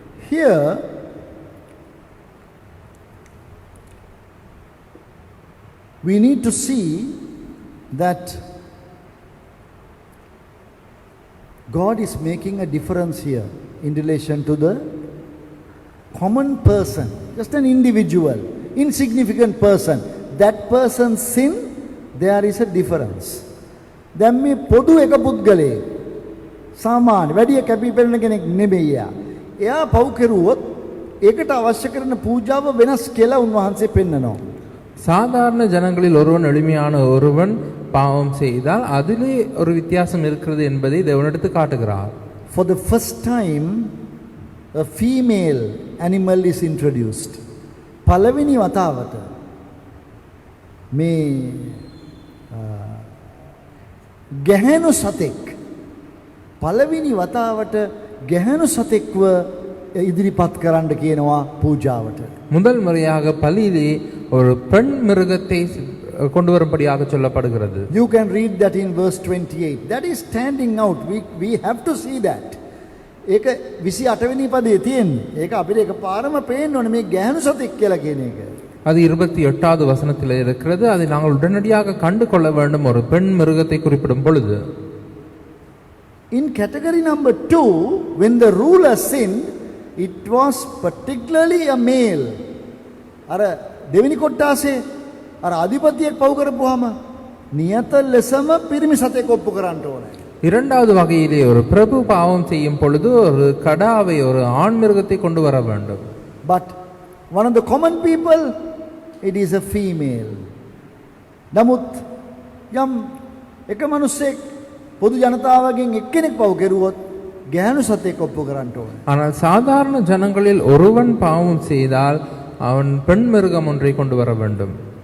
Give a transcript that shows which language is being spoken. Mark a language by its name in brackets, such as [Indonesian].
[English] Here we need to see that God is making a difference here in relation to the common person, just an individual, insignificant person. That person's sin, there is a difference. [Sinhala] දැන් මේ පොදු එක පුද්ගලයෙක් සාමාන්‍ය වැඩි කැපිපෙනෙන කෙනෙක් නෙමෙයි. එයා පව් කෙරුවොත් ඒකට අවශ්‍ය කරන පූජාව වෙනස් කියලා උන්වහන්සේ පෙන්නනවා. [Tamil] சாதாரண ஜனங்களில் ஒருவன் எளிமையான ஒருவன் பாவம் செய்தால் அதிலே ஒரு வித்தியாசம் இருக்கிறது என்பதை தேவனிடத்து காட்டுகிறார். [English] For the first time a female animal is introduced. [Sinhala] පළවෙනි වතාවට මේ ගැහැණු සතෙක් පළවෙනි වතාවට ගැහැණු සතෙක්ව ඉදිරිපත් කරන්න කියනවා පූජාවට. [Tamil] முதல் முறையாக பலியிலே ஒரு பெண் மிருகத்தை கொண்டு வரும்படியாக சொல்லப்படுகிறது. [English] You can read that in verse 28. That is standing out. We have to see that. [Sinhala] ඒක 28 වෙනි පදයේ තියෙන්නේ. ඒක අපිට එකපාරම පේන්න ඕනේ මේ ගැහැණු සතෙක් කියලා කියන එක. [Tamil] அது 28வது வசனத்தில் இருக்கிறது. அதை நாங்கள் உடனடியாக கண்டு கொள்ள வேண்டும். ஒரு பெண் மிருகத்தை குறிப்பிடும் பொழுது [English] in category number 2, when the ruler sinned, it was particularly a male. [Sinhala] අර දෙවෙනි කොටාසේ අර අධිපතියෙක් පව් කරපුවාම නියත ලෙසම පිරිමි සතෙක් ඔප්පු කරන්න ඕනේ. [Tamil] இரண்டாவது வகையிலே ஒரு பிரபு பாவம் செய்யும் பொழுது ஒரு கடாவை ஒரு ஆண் மிருகத்தை கொண்டு வர வேண்டும். [English] But one of the common people, it is a female. [Sinhala] නමුත් යම් එක මිනිසෙක් පොදු ජනතාවගෙන් එක්කෙනෙක් පව් කෙරුවොත් ගැහැණු සතෙක් ඔප්පු කරන්න ඕනේ. [Tamil] ஆனால் சாதாரண ஜனங்களில் ஒருவன் பாவம் செய்தால் அவன் பெண் மிருகம் ஒன்றை கொண்டு வர வேண்டும்.